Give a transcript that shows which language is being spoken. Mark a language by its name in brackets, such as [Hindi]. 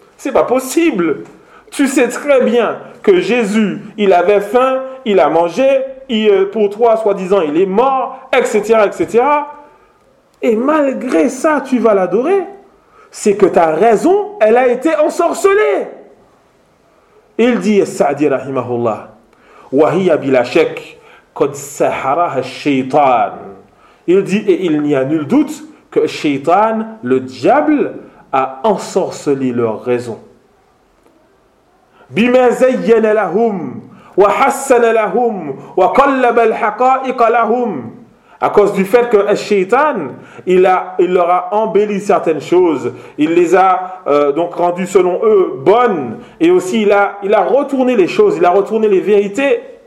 [French] C'est pas possible. Tu sais très bien que Jésus, il avait faim, il a mangé, pour toi, soi-disant, il est mort, etc., etc. Et malgré ça, tu vas l'adorer. C'est que ta raison, elle a été ensorcelée. Il dit, [Arabic] Sa'di rahimahullah, وَهِيَ بِلَا شَكْ قَدْ سَحَرَهَ الشَّيْطَانِ. [French] Il dit, et il n'y a nul doute que Shaitan, le diable, a ensorcelé leur raison. [Arabic] بِمَا زَيَّنَ لَهُمْ وَحَسَّنَ لَهُمْ وَقَلَّبَ الْحَقَائِقَ لَهُمْ. [French] À cause du fait que Shaitan, il leur a embelli certaines choses, il les a donc rendues selon eux bonnes, et aussi il a retourné les choses, il a retourné les vérités.